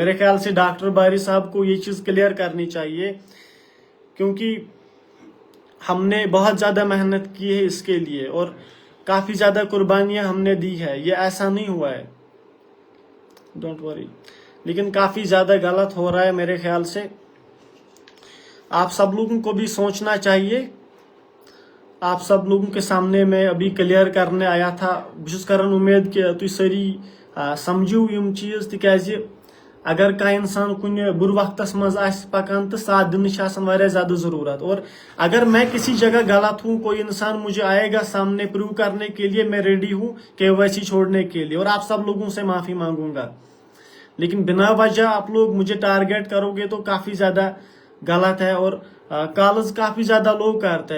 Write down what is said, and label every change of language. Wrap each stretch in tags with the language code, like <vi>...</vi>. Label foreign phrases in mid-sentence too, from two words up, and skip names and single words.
<ur>میرے خیال سے ڈاکٹر باری صاحب کو یہ چیز کلیئر کرنی چاہیے، کیونکہ ہم نے بہت زیادہ محنت کی ہے اس کے لیے، اور کافی زیادہ قربانیاں ہم نے دی ہے، یہ ایسا نہیں ہوا ہے،</ur> <en>don't worry,</en> <ur>لیکن کافی زیادہ غلط ہو رہا ہے میرے خیال سے۔ آپ سب لوگوں کو بھی سوچنا چاہیے۔ آپ سب لوگوں کے سامنے میں ابھی کلیئر کرنے آیا تھا، بہت</ur> <ks>کران امید کہ تھی ساری سمجھو یم چیز، تکیازِ اگر کا انسان کن بر وقتس مز پکان تو ساتھ دنچ واریاہ زیادہ ضرورت،</ks> <ur>اور اگر میں کسی جگہ غلط ہوں، کوئی انسان مجھے آئے گا سامنے پروو کرنے کے لیے، میں ریڈی ہوں KYC چھوڑنے کے لیے، اور آپ سب لوگوں سے معافی مانگوں گا۔ لیکن بنا وجہ آپ لوگ مجھے ٹارگیٹ کرو گے تو کافی زیادہ غلط ہے، اور کالز کافی زیادہ لوگ کرتے ہیں۔</ur>